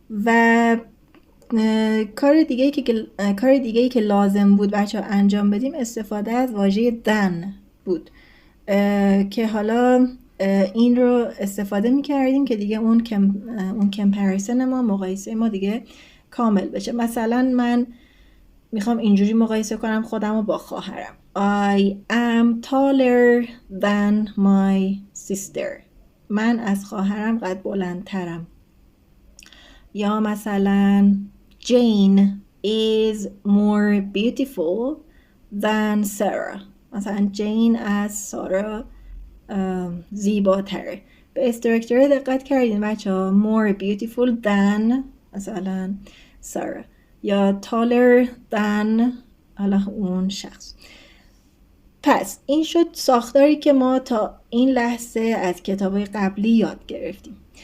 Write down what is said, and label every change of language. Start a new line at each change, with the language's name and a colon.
Persian: و کار دیگه‌ای که لازم بود بچه‌ها انجام بدیم استفاده از واژه than بود که حالا این رو استفاده می‌کردیم که دیگه اون کمپریسن ما، مقایسه ما دیگه کامل بشه. مثلا من میخوام اینجوری مقایسه کنم خودم رو با خواهرم.
English: I am taller than my sister.
Persian: من از خواهرم قد بلندترم. یا مثلا
English: Jane is more beautiful than Sarah.
Persian: مثلا جین از سارا زیباتره. به استراکچر دقت کردین بچه ها؟
English: more beautiful than
Persian: مثلا سارا، یا
English: taller than
Persian: حالا اون شخص. پس این شد ساختاری که ما تا این لحظه از کتاب‌های قبلی یاد گرفتیم.